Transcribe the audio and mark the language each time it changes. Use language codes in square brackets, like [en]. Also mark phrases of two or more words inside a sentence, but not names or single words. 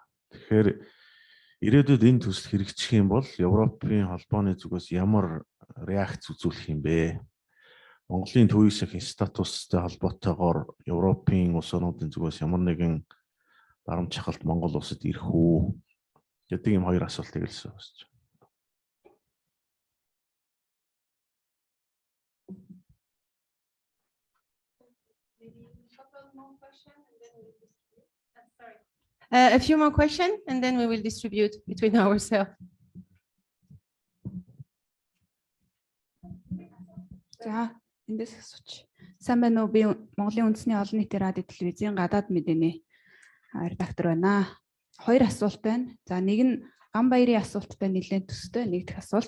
[mn] Тэгэхээр ирээдүйд энэ төсөл хэрэгжих юм бол Европын холбооны зүгээс ямар реакц үзүүлэх юм бэ? Монголын төвийн сахин статустай холбоотойгоор Европын улс орнуудын зүгээс ямар нэгэн дарамт шахалт Монгол улсад ирэх үү гэдэг ийм хоёр асуултыг хэлсэн байна. [en] A few more questions, and then we will distribute between ourselves. [mn] За эндээс асууч. Сайн байна уу? Би Монголын үндэсний олон нийтийн радио телевизийн гадаад мэдээний редактор байна. Хоёр асуулт байна. За нэг нь Гамбаярын асуулттай нэлээд төстэй, нэг дэх асуулт.